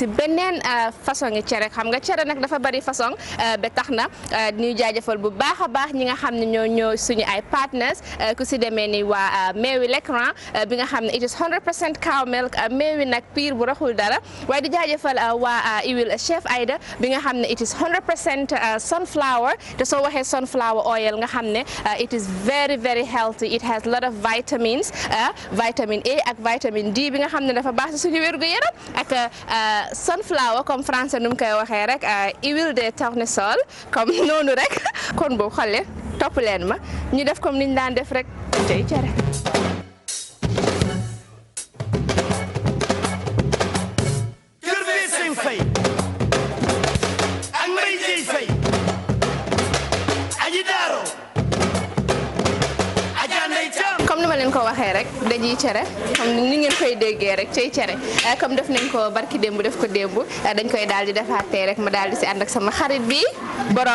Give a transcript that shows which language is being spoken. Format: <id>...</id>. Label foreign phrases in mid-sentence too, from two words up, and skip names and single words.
<wo>beneen façon ngi cere xam nga cere nag dafa bari façon ba tax na ñuy jaajëfal bu baax a baax ñi nga xam ne ñoo suñu ay partners ku si demee ni waa meewi l'écran bi nga xam ne</wo> <en>it is 100% cow milk</en> <wo>meewi nag piir bu raxul dara waaye di jaajëfal waa Iwil Chef Aida bi nga xam ne</wo> <en>it is 100% sunflower</en> <wo>te soo waxee</wo> <en>sunflower oil</en> <wo>nga xam ne</wo> <en>it is very very healthy it has a lot of vitamins vitamin A</en> <wo>ak vitamin D bi nga xam ne dafa baax ci suñu wérgu yaram ak sunflower</wo> <fr>comme français</fr> <wo>nu mu koy waxee rek</wo> <fr>huile de tournesol</fr> <wo>comme noonu rek kon boobu xolle topp leen ma ñu def comme niñ daan def rek Cey Cere. comme ni ma leen ko waxee rek dañuy cere comme ni ngeen koy déggee rek Cey Cere comme def nañ ko barki démb def ko démb dañ koy daal di defaat tey rek ma daal di si ànd ak sama xarit bi borom</wo>